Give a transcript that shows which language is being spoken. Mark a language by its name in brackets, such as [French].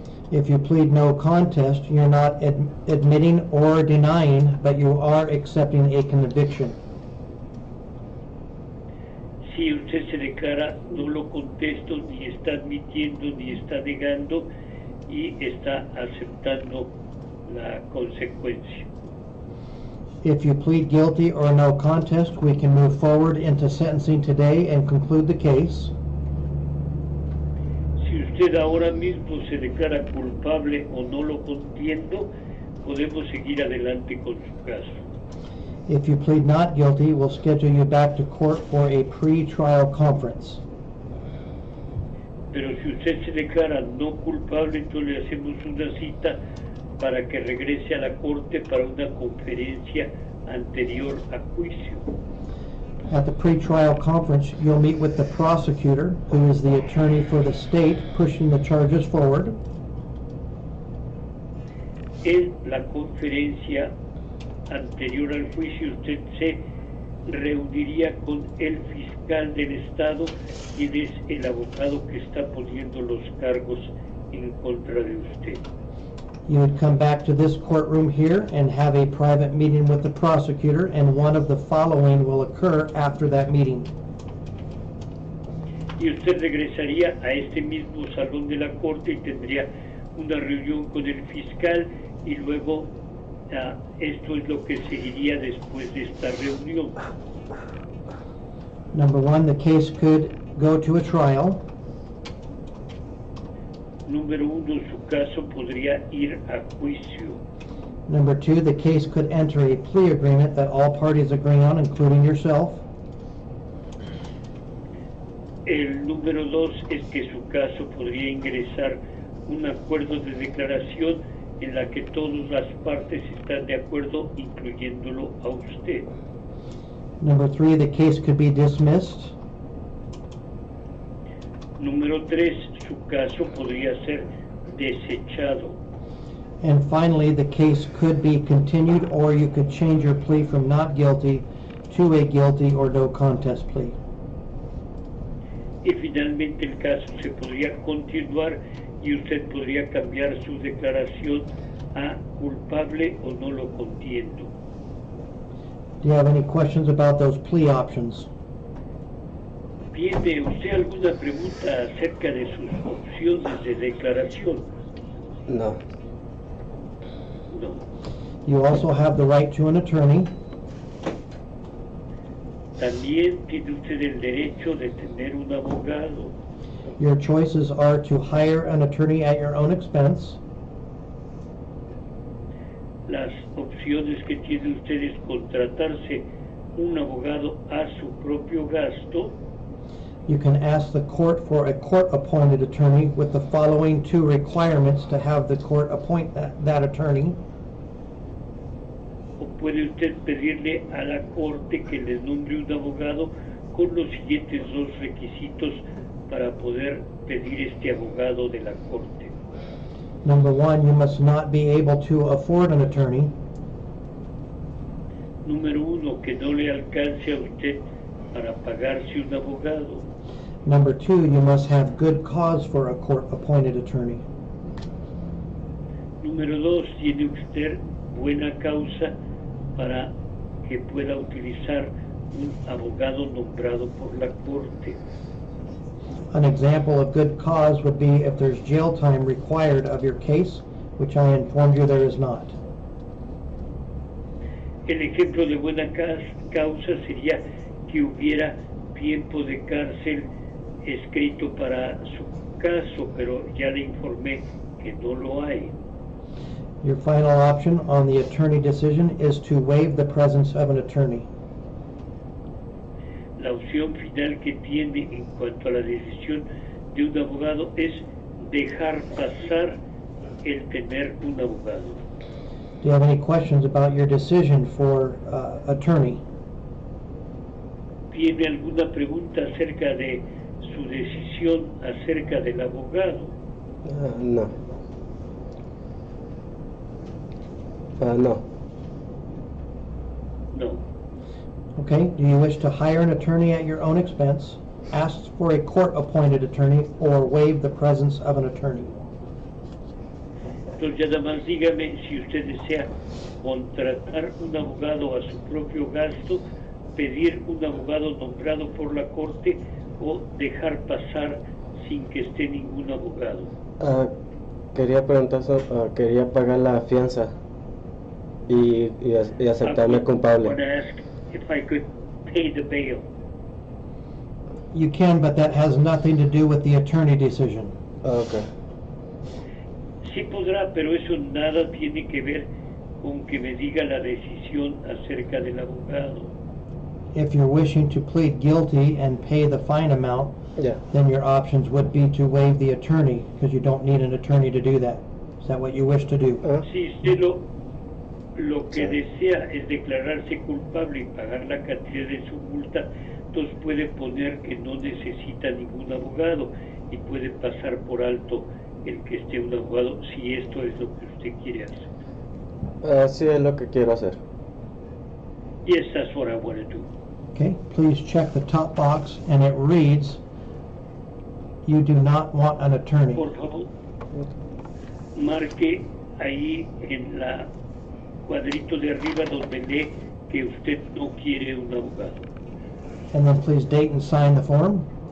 [English] If you plead no contest, you're not admitting or denying, but you are accepting a conviction. [Spanish] Si usted se declara no lo contesto, ni está admitiendo, ni está negando, y está aceptando la consecuencia. [English] If you plead guilty or no contest, we can move forward into sentencing today and conclude the case. [Spanish] Si usted ahora mismo se declara culpable o no lo contiendo, podemos seguir adelante con su caso. [English] If you plead not guilty, we'll schedule you back to court for a pre-trial conference. [Spanish] Pero si usted se declara no culpable, entonces le hacemos una cita para que regrese a la corte para una conferencia anterior a juicio. [English] At the pre-trial conference, you'll meet with the prosecutor, who is the attorney for the state pushing the charges forward. [Spanish] En la conferencia anterior al juicio, usted se reuniría con el fiscal del estado, quien es el abogado que está poniendo los cargos en contra de usted. [English] You would come back to this courtroom here and have a private meeting with the prosecutor, and one of the following will occur after that meeting. [Spanish] Y usted regresaría a este mismo salón de la corte y tendría una reunión con el fiscal, y luego esto es lo que seguiría después de esta reunión. [English] Number one, the case could go to a trial. [Spanish] Número uno, su caso podría ir a juicio. [English] Number two, the case could enter a plea agreement that all parties agree on, including yourself. [Spanish] El número dos es que su caso podría ingresar un acuerdo de declaración en la que todas las partes están de acuerdo, incluyéndolo a usted. [English] Number three, the case could be dismissed. [Spanish] Número 3, su caso podría ser desechado. [English] And finally, the case could be continued, or you could change your plea from not guilty to a guilty or no contest plea. [Spanish] Y finalmente el caso se podría continuar y usted podría cambiar su declaración a culpable o no lo contiendo. [English] Do you have any questions about those plea options? [Spanish] ¿Tiene usted alguna pregunta acerca de sus opciones de declaración? No. [English] No. You also have the right to an attorney. [Spanish] También tiene usted el derecho de tener un abogado. [English] Your choices are to hire an attorney at your own expense, [Spanish] Las opciones que tiene usted es contratarse un abogado a su propio gasto. [English] you can ask the court for a court-appointed attorney with the following two requirements to have the court appoint that attorney. [Spanish] O puede usted pedirle a la corte que le nombre un abogado con los siguientes dos requisitos para poder pedir este abogado de la corte. [English] Number one, you must not be able to afford an attorney. [Spanish] Número uno, que no le alcance a usted para pagarse un abogado. [English] Number two, you must have good cause for a court-appointed attorney. [Spanish] Número dos, tiene usted buena causa para que pueda utilizar un abogado nombrado por la corte. [English] An example of good cause would be if there's jail time required of your case, which I informed you there is not. [Spanish] El ejemplo de buena causa sería que hubiera tiempo de cárcel escrito para su caso, pero ya le informé que no lo hay. [English] Your final option on the attorney decision is to waive the presence of an attorney. [Spanish] La opción final que tiene en cuanto a la decisión de un abogado es dejar pasar el tener un abogado. [English] Do you have any questions about your decision for attorney? [Spanish] ¿Tiene alguna pregunta acerca de su decisión acerca del abogado? No. [English] No. [Spanish] No. [English] Okay, do you wish to hire an attorney at your own expense, ask for a court-appointed attorney, or waive the presence of an attorney? [Spanish] Entonces, nada más dígame si usted desea contratar un abogado a su propio gasto, pedir un abogado nombrado por la corte o dejar pasar sin que esté ningún abogado. Quería preguntar, quería pagar la fianza y aceptarme culpable. [English] I want to ask if I could pay the bail. You can, but that has nothing to do with the attorney decision. Okay. [Spanish] Sí podrá, pero eso nada tiene que ver con que me diga la decisión acerca del abogado. [English] If you're wishing to plead guilty and pay the fine amount, Yeah. then your options would be to waive the attorney, because you don't need an attorney to do that. Is that what you wish to do? [Spanish] Si usted lo que desea es declararse culpable y pagar la cantidad de su multa, entonces puede poner que no necesita ningún abogado y puede pasar por alto el que esté un abogado si esto es lo que usted quiere hacer. Sí, es lo que quiero hacer. [English] Yes, that's what I want to do. Okay, please check the top box, and it reads, you do not want an attorney. [Spanish] Por favor, marque ahí en la cuadrito de arriba donde lee que usted no quiere un abogado. [English] And then please date and sign the form.